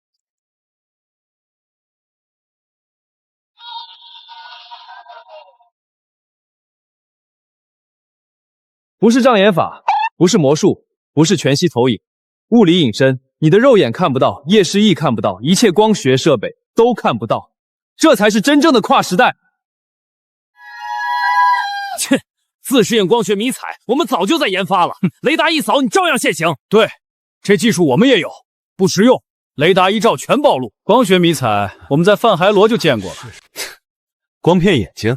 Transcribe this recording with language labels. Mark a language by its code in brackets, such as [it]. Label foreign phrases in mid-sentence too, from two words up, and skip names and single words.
[zh] 不是障眼法，不是魔術，不是全息投影，物理隱身，你的肉眼看不到，夜視翼看不到，一切光學設備都看不到，這才是真正的跨時代。切，自適應光學迷彩，我們早就在研發了，雷達一掃你照樣現形。對，這技術我們也有，不實用，雷達一照全暴露。光學迷彩我們在泛海螺就見過了。光騙眼睛？